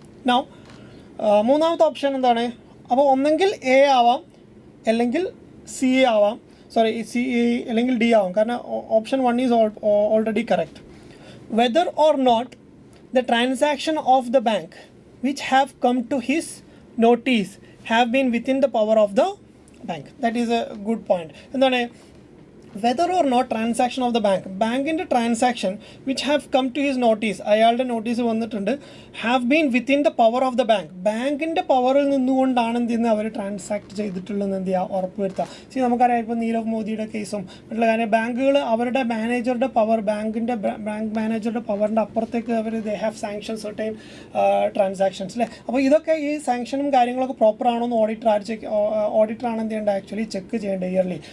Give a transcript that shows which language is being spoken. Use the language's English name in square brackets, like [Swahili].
[Malayalam] Now മൂന്നാമത്തെ option എന്താണ്? അപ്പോൾ ഒന്നെങ്കിൽ A ആവാം, അല്ലെങ്കിൽ C ആവാം, C അല്ലെങ്കിൽ D ആവാം. [English] കാരണം option 1 is already correct. Whether or not the transaction of the bank which have come to his notice have been within the power of the bank. That is a good point. എന്താണ് whether or not transaction of the bank in the transaction which have come to his notice, [Malayalam] അയാളുടെ notice വന്നിട്ടുണ്ട്, [English] have been within the power of the [Malayalam] ബാങ്കിൻ്റെ പവറിൽ നിന്നുകൊണ്ടാണ് എന്ത് ചെയ്യുന്നത് അവർ transact ചെയ്തിട്ടുള്ളതെന്ന് എന്ത് ചെയ്യുക ഉറപ്പ് വരുത്തുക. നമുക്കറിയാം ഇപ്പോൾ നീരവ് മോദിയുടെ കേസും മറ്റുള്ള കാര്യം ബാങ്കുകൾ അവരുടെ മാനേജറുടെ പവർ ബാങ്ക് മാനേജറുടെ പവറിൻ്റെ അപ്പുറത്തേക്ക് അവർ [English] they have sanction certain transactions [Malayalam] അല്ലേ. അപ്പോൾ ഇതൊക്കെ ഈ സാങ്ഷനും കാര്യങ്ങളൊക്കെ പ്രോപ്പർ ആണോ എന്ന് ഓഡിറ്ററാണ് എന്ത് ചെയ്യേണ്ടത് ആക്ച്വലി ചെക്ക് ചെയ്യേണ്ടത് ഇയർലി.